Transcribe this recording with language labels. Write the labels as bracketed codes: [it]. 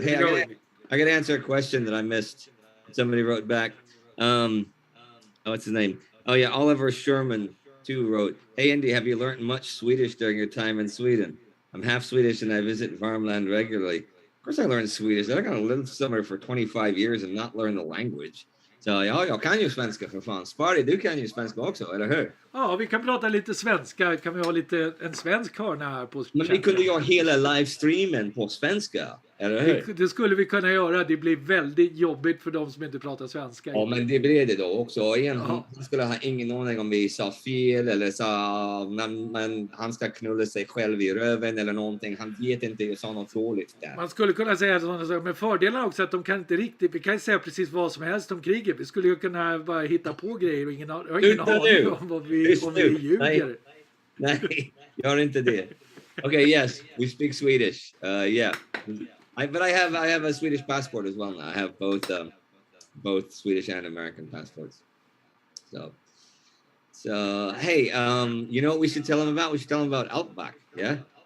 [en] Hey, I got to answer a question that I missed. Somebody wrote back. What's his name? Oh yeah, Oliver Sherman too wrote. Hey Andy, have you learned much Swedish during your time in Sweden? I'm half Swedish and I visit Värmland regularly. Of course I learned Swedish. I'm gonna live somewhere for 25 years and not learn the language. [sv] Så ja, jag kan ju svenska för fan. Spari, du kan ju svenska också, eller hur? Ja, vi kan prata lite svenska. Kan vi ha en svensk hörna här på Men vi kunde göra hela livestreamen på svenska, eller hur? Det skulle vi kunna göra. Det blir väldigt jobbigt för de som inte pratar svenska. Ja, men det blir det då också. Han skulle ha ingen aning om vi sa fel eller sa men han ska knulla sig själv i röven eller någonting. Han vet inte, jag sa något dåligt där. Man skulle kunna säga sådana saker. Men fördelen också att de kan inte riktigt, vi kan säga precis vad som helst om kriget. Vi skulle ju kunna bara hitta på grejer och ingen aning om vad vi ljuger. Nej, gör inte det. [en] Okay, yes, we speak Swedish. Yeah. But I have a Swedish passport as well now. I have both Swedish and American passports. So hey, you know what we should tell them about? We should tell them about Outback, yeah?